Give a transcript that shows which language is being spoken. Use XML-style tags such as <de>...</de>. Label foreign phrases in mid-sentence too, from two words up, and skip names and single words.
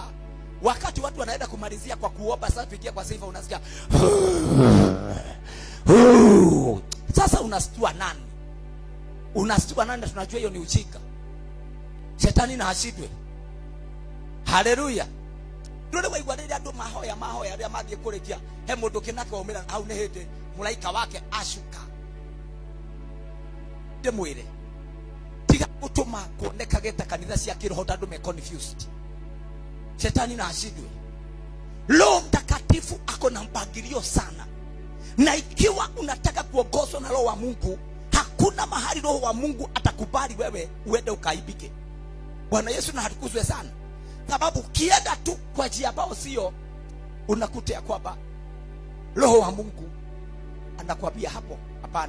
<sw>Wakati watu wanaenda kumalizia kwa kuomba, sasa tuingia kwa sifa, unasikia sasa unastua nani? Unastua nani? Tunajua hiyo ni ujinga. Shetani na ashindwe. Haleluya.</sw> <ki>Ndio waigwa rĩrĩa andũ mahoya rĩrĩa mathiĩ kũrĩkia he mũndũ kĩnake waumĩra hau nĩ hĩndĩ mũraika wake acuka. Ndĩmwĩre tiga gũtũma kuonekage ta kanitha cia kĩroho tondũ me confused.</ki> <sw>Shetani na ashindwe. Roho Mtakatifu ako na mpangilio sana, na ikiwa unataka kuongozwa na Roho wa Mungu, hakuna mahali Roho wa Mungu atakubali wewe uende ukaibike. Bwana Yesu na hatukuzwe sana. Sababu kienda tu kwa njia ambayo sio, unakuta kwamba Roho wa Mungu anakuambia hapo hapana.</sw>